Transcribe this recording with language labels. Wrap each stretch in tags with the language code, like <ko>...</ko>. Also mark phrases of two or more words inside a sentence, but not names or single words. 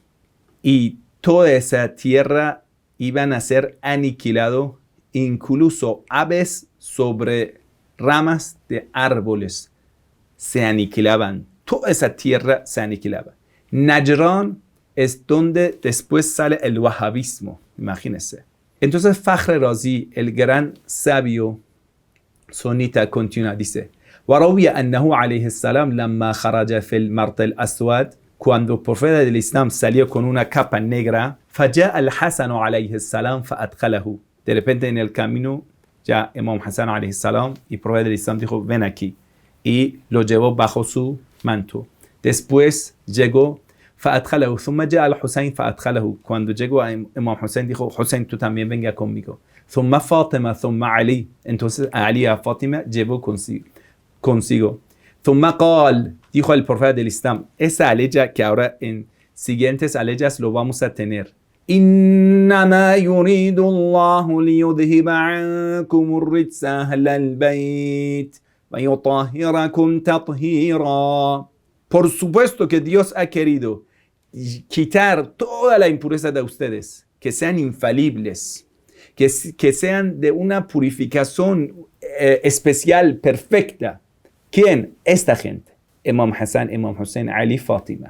<es>Y toda esa tierra iban a ser aniquilados, incluso aves sobre ramas de árboles se aniquilaban. Toda esa tierra se aniquilaba. Najran es donde después sale el wahabismo, imagínense. Entonces Fakhr Razi, el gran sabio sunita, continúa, dice,</es> <ar>وَرَوِيَ أَنَّهُ عَلَيْهِ السَّلَامُ لَمَّا خَرَجَ فِي الْمَرْطِ الْأَسْوَدِ.</ar> <es>Cuando el profeta del Islam salió con una capa negra,</es> <ar>فَجَاءَ الْحَسَنُ عَلَيْهِ السَّلَامُ فَأَدْخَلَهُ.</ar> <es>De repente en el camino, ya Imam Hassan</es> <ar>عليه السلام,</ar> <es>y el profeta del Islam dijo, ven aquí. Y lo llevó bajo su manto. Después llegó,</es> <ar>فَأَدْخَلَهُ ثُمَّ جَاءَ الْحُسَيْنُ فَأَدْخَلَهُ.</ar> <es>Cuando llegó a Imam Hussein, dijo, Hussein, tú también venga conmigo.</es> <ar>ثُمَّ فَاطِمَةَ ثُمَّ عَلِي.</ar> <es>Entonces a Ali y a Fátima llevó consigo.</es> <ar>ثُمَّ قال,</ar> <es>dijo el profeta del Islam, esa aleya que ahora en siguientes aleyas lo vamos a tener.</es> <ar>إنما يريد الله ليذهب عنكم الرجس أهل البيت ويطهركم تطهيرا.</ar> <es>Por supuesto que Dios ha querido quitar toda la impureza de ustedes, que sean infalibles, que sean de una purificación especial, perfecta. ¿Quién? Esta gente. Imam Hassan, Imam Hussein, Ali, Fátima.</es>